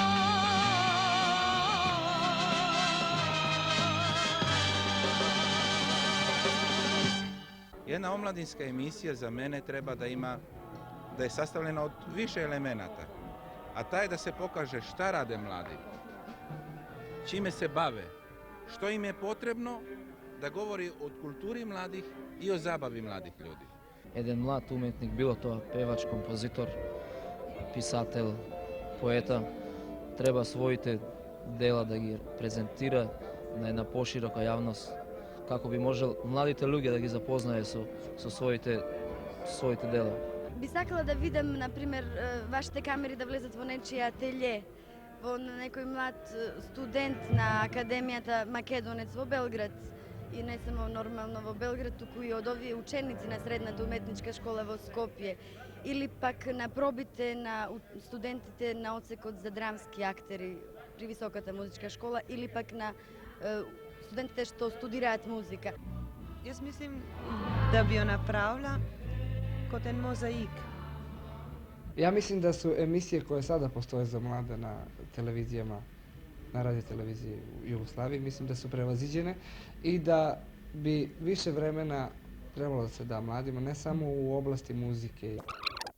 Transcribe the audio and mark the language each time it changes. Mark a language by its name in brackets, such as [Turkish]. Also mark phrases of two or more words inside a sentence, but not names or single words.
[Serbian] Jedna omladinska emisija za mene treba da ima, da je sastavljena od više elemenata, a taj da se pokaže šta rade mladi, čime se bave, što im je potrebno, da govori o kulturi mladih i o zabavi mladih ljudi. Jedan mlad umetnik, bilo to pevač, kompozitor, pisatelj, poeta, treba svojite [Macedonian] dela da ги презентира на една поширока јавност, како би можел младите луѓе да ги запознае со своите дела. Би сакала да видам, например, вашите камери да влезат во нечија ателје, во некој млад студент на Академијата Македонец во Белград, и не само нормално во Белград, туку и од овие ученици на Средната уметничка школа во Скопје, или пак на пробите на студентите на одсекот за драмски актери при Високата музичка школа, или пак на студентите што студираат музика. Јас мислим да би ја направила код еден мозаик. [Serbian] Ja mislim da su emisije koje sada postoje za mlade na televizijama, na radioteleviziji u Jugoslaviji, mislim da su prevaziđene i da bi više vremena trebalo da se da mladima, ne samo u oblasti muzike.